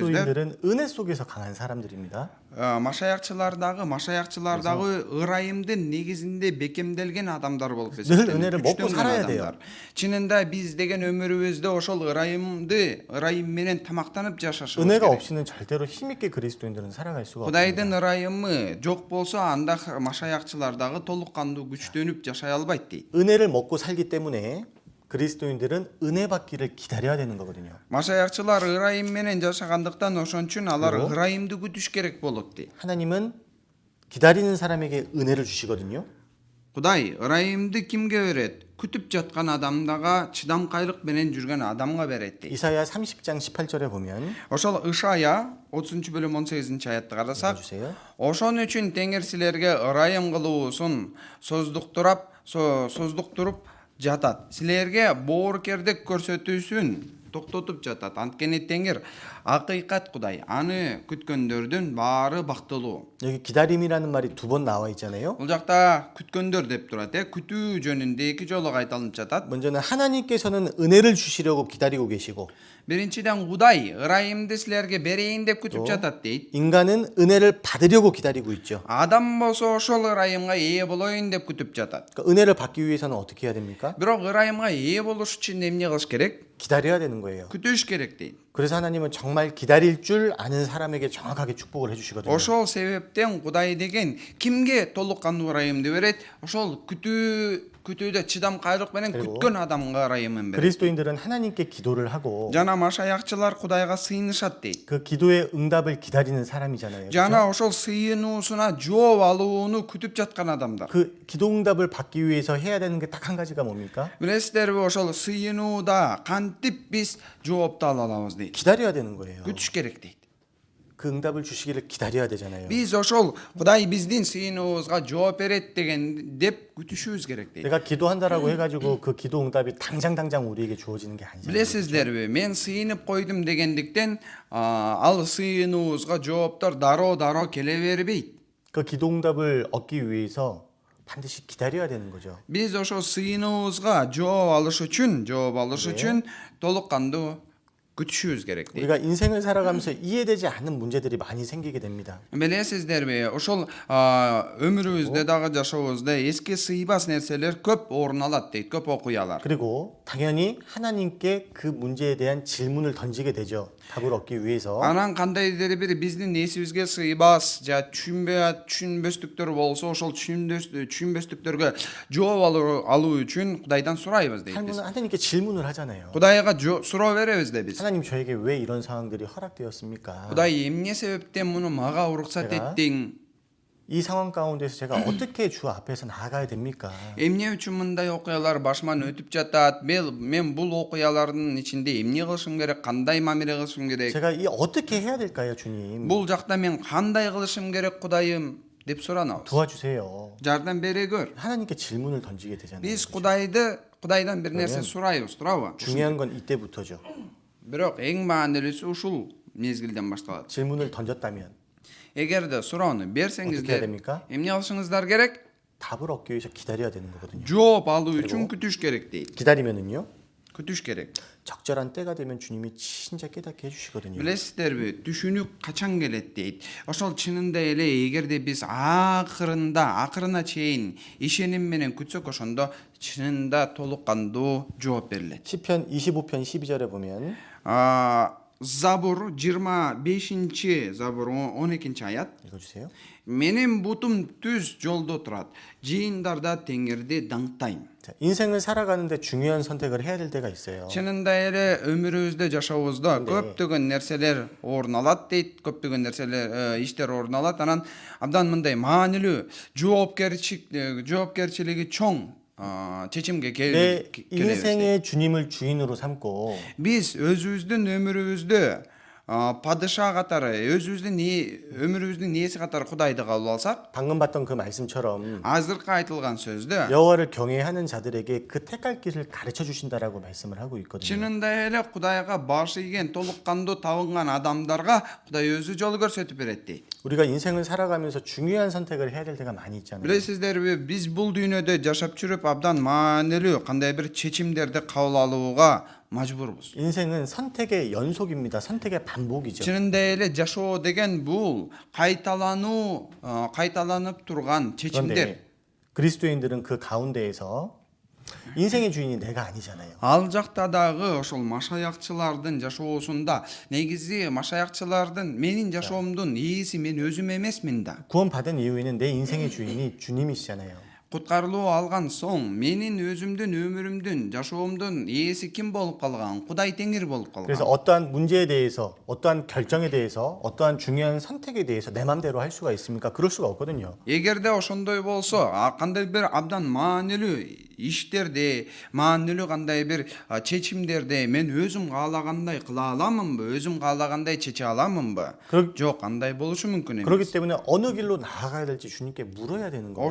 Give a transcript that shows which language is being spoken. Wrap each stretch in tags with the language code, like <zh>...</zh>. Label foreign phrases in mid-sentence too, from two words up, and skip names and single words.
<ko>그리스도인들은 은혜 속에서 강한 사람들입니다.</ko> <ky>машаякчылардагы ырайымдын негизинде бекемделген адамдар болуп</ky> <ko>늘</ko> <ky>эсептелет.</ky> <ko>은혜를 먹고</ko> <ky>күчтөнгөн</ky> <ko>살아야</ko> <ky>адамдар.</ky> <ko>돼요.</ko> <ky>Чынында биз деген өмүрүбүздө ошол ырайым менен тамактанып жашашыбыз</ky> <ko>은혜가</ko> <ky>керек.</ky> <ko>없이는 절대로 힘있게 그리스도인들은 살아갈 수가</ko> <ky>Кудайдын</ky> <ko>없습니다.</ko> <ky>ырайымы жок болсо анда машаякчылар дагы толук кандуу күчтөнүп жашай албайт дейт.</ky> <ko>은혜를 먹고 살기 때문에 그리스도인들은 은혜 받기를 기다려야 되는 거거든요.</ko> <ky>Машаякчылар ырайым менен жашагандыктан ошон үчүн алар</ky> <ko>그리고</ko> <ky>ырайымды күтүш керек болот дейт.</ky> <ko>하나님은 기다리는 사람에게 은혜를 주시거든요.</ko> <ky>Кудай ырайымды кимге берет? Күтүп жаткан адамдага чыдамкайлык менен жүргөн адамга берет дейт.</ky> <ko>이사야 30장 18절에 보면</ko> <ky>Ошол Ышая 30-бөлүм 18-аятты карасак,</ky> <ko>읽어주세요.</ko> <ky>ошон үчүн Теңир силерге ырайым кылуусун создуктуруп жатат. Силерге боорукердик көрсөтүүсүн токтотуп жатат. Анткени Теңир акыйкат Кудай. Аны күткөндөрдүн баары бактылуу.</ky> <ko>여기 기다림이라는 말이 두 번 나와 있잖아요.</ko> <ky>Бул жакта күткөндөр деп турат. күтүү жөнүндө эки жолу кайталынып жатат.</ky> <ko>먼저는 하나님께서는 은혜를 주시려고 기다리고 계시고</ko> <ky>Биринчиден Кудай ырайымды силерге берейин деп күтүп жатат дейт.</ky> <ko>인간은 은혜를 받으려고 기다리고 있죠.</ko> <ky>Адам болсо ошол ырайымга ээ болоюн деп күтүп жатат.</ky> <ko>그러니까 은혜를 받기 위해서는 어떻게 해야 됩니까?</ko> <ky>Бирок ырайымга ээ болуш үчүн эмне кылыш керек?</ky> <ko>기다려야 되는 거예요.</ko> <ky>күтүш керек дейт.</ky> <ko>그래서 하나님은 정말 기다릴 줄 아는 사람에게 정확하게 축복을 해주시거든요.</ko> <ky>Ошол себептен Кудай деген кимге толук кандуу ырайымды берет? Ошол күтүүдө чыдамкайлык менен</ky> <ko>그리고</ko> <ky>күткөн адамга ырайымын берет.</ky> <ko>그리스도인들은 하나님께 기도를 하고</ko> <ky>Жана машаякчылар Кудайга сыйынышат дейт.</ky> <ko>그 기도의 응답을 기다리는 사람이잖아요.</ko> <ky>Жана ошол сыйынуусуна жооп алууну күтүп жаткан адамдар.</ky> <ko>그 기도 응답을 받기 위해서 해야 되는 게 딱 한 가지가 뭡니까?</ko> <ky>Билесиздерби, ошол сыйынууда кантип биз жоопту ала алабыз дейт.</ky> <ko>기다려야 되는 거예요.</ko> <ky>күтүш керек дейт.</ky> <ko>그 응답을 주시기를 기다려야 되잖아요.</ko> <ky>Биз ошол Кудай биздин сыйынуубузга жооп берет деп күтүшүбүз керек дейт.</ky> <ko>내가 기도한다라고 해가지고 그 기도 응답이 당장 우리에게 주어지는 게 아니잖아요.</ko> <ky>Билесиздерби, мен сыйынып койдум дегендиктен ал сыйынуубузга жооптор дароо келе бербейт.</ky> <ko>그 기도 응답을 얻기 위해서 반드시 기다려야 되는 거죠.</ko> <ky>Биз ошол сыйынуубузга жооп алыш үчүн толук кандуу күтүшүбүз керек дейт.</ky> <ko>우리가 인생을 살아가면서 이해되지 않는 문제들이 많이 생기게 됩니다.</ko> <ky>Билесиздерби, ошол өмүрүбүздө дагы жашообузда эске сыйбас нерселер көп орун алат дейт, көп окуялар.</ky> <ko>그리고 당연히 하나님께 그 문제에 대한 질문을 던지게 되죠. 답을 얻기 위해서.</ko> <ky>Анан кандайдыр бир биздин эсибизге сыйбас же түшүнбөстүктөр болсо, ошол түшүнбөстүктөргө жооп алуу үчүн Кудайдан сурайбыз дейт биз.</ky> <ko>하나님께 질문을 하잖아요.</ko> <ky>Кудайга суроо беребиз да биз.</ky> <ko>하나님 저에게 왜 이런 상황들이 허락되었습니까?</ko> <ky>Кудай эмне себептен муну мага уруксат</ky> <ko>제가</ko> <ky>эттиң?</ky> <ko>이 상황 가운데서 제가 어떻게 주 앞에서 나아가야 됩니까?</ko> <ky>Эмне үчүн мындай окуялар башыман өтүп жатат? Мен бул окуялардын ичинде эмне кылышым керек? Кандай мамиле кылышым керек?</ky> <ko>제가 이 어떻게 해야 될까요, 주님?</ko> <ky>Бул жакта мен кандай кылышым керек, Кудайым? деп суранабыз.</ky> <ko>도와주세요.</ko> <ky>Жардам бере көр.</ky> <ko>하나님께 질문을 던지게 되잖아요.</ko> <ky>Биз Кудайдан бир нерсе сурайбыз, туурабы?</ky> <ko>중요한 건 이때부터죠.</ko> <ky>Бирок эң маанилүүсү ушул мезгилден башталат.</ky> <ko>질문을 던졌다면</ko> <ky>Эгерде суроону</ky> <ko>어떻게 해야</ko> <ky>берсеңиздер,</ky> <ko>됩니까?</ko> <ky>эмне кылышыңыздар керек?</ky> <ko>답을 얻기 위해서 기다려야 되는 거거든요.</ko> <ky>жооп алуу үчүн күтүш керек дейт.</ky> <ko>기다리면은요.</ko> <ky>күтүш керек.</ky> <ko>적절한 때가 되면 주님이 진짜 깨닫게 해주시거든요.</ko> <ky>Билесиздерби, түшүнүк качан келет дейт. Ошол чынында эле эгерде биз акырына чейин ишеним менен күтсөк, ошондо чынында толук кандуу жооп берилет.</ky> <ko>시편 25편 12절에 보면</ko> <ky>Забур 25 Забур 12 аят.</ky> <ko>읽어주세요.</ko> <ky>Менин бутум түз жолдо турат. Жыйындарда Теңирди даңктайм.</ky> <ko>자, 인생을 살아가는데 중요한 선택을 해야 될 때가 있어요.</ko> <ky>Чынында эле өмүрүбүздө жашообузда көптөгөн нерселер орун алат дейт, көптөгөн нерселер иштер орун алат. Анан абдан мындай маанилүү жоопкерчилиги чоң чечимге</ky> <ko>내</ko> <ky>келебиз.</ky> <ko>인생의 주님을 주인으로 삼고</ko> <ky>Биз өзүбүздүн өмүрүбүздө падыша катары, өзүбүздүн өмүрүбүздүн ээси катары Кудайды кабыл алсак,</ky> <ko>방금 봤던 그 말씀처럼</ko> <ky>азыркы айтылган сөздө</ky> <ko>여호와를 경외하는 자들에게 그 택할 길을 가르쳐 주신다라고 말씀을 하고 있거든요.</ko> <ky>чынында эле Кудайга башы ийген, толук кандуу табынган адамдарга Кудай өзү жол көрсөтүп берет дейт.</ky> <ko>우리가 인생을 살아가면서 중요한 선택을 해야 될 때가 많이 있잖아요.</ko> <ky>Билесиздерби, биз бул дүйнөдө жашап жүрүп абдан маанилүү кандай бир чечимдерди кабыл алууга мажбурбуз.</ky> <ko>인생은 선택의 연속입니다. 선택의 반복이죠.</ko> <ky>Чынында эле жашоо деген бул кайталанып турган чечимдер.</ky> <ko>그런데 그리스도인들은 그 가운데에서 인생의 주인이 내가 아니잖아요.</ko> <ky>Ал жакта дагы ошол машаякчылардын жашоосунда негизи машаякчылардын менин жашоомдун ээси мен өзүм эмесмин да.</ky> <ko>구원받은 이후에는 내 인생의 주인이 주님이시잖아요.</ko> <ky>Куткарылуу алган соң менин өзүмдүн өмүрүмдүн жашоомдун ээси ким болуп калган? Кудай Теңир болуп</ky> <ko>그래서</ko> <ky>калган.</ky> <ko>어떠한 문제에 대해서, 어떠한 결정에 대해서, 어떠한 중요한 선택에 대해서 내 맘대로 할 수가 있습니까? 그럴 수가 없거든요.</ko> <ky>Эгерде ошондой болсо, кандай бир абдан маанилүү иштерде, маанилүү кандай бир чечимдерде мен өзүм каалагандай кыла аламынбы? Өзүм каалагандай чече аламынбы? Жок, андай болушу мүмкүн</ky> <ko>그렇기</ko> <ky>эмес.</ky> <ko>때문에 어느 길로 나아가야 될지 주님께 물어야 되는 거예요.</ko>